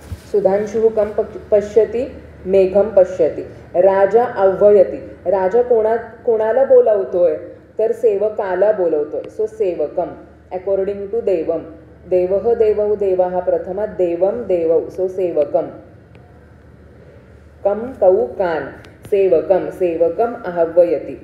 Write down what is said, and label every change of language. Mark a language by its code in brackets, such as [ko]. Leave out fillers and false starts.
[sa] सुधांशुः कम पश्यती, मेघम पश्यती. राजा आव्हयती. [mr] राजा कोणाला बोलावतोय, तर सेवकाला बोलवतोय. So सेवकम according to देवम. [sa] देवः देवौ देवाः प्रथमात देवं देवौ सो सेवकम. कम कौ कान सेवकम सेवकम आह्वयति.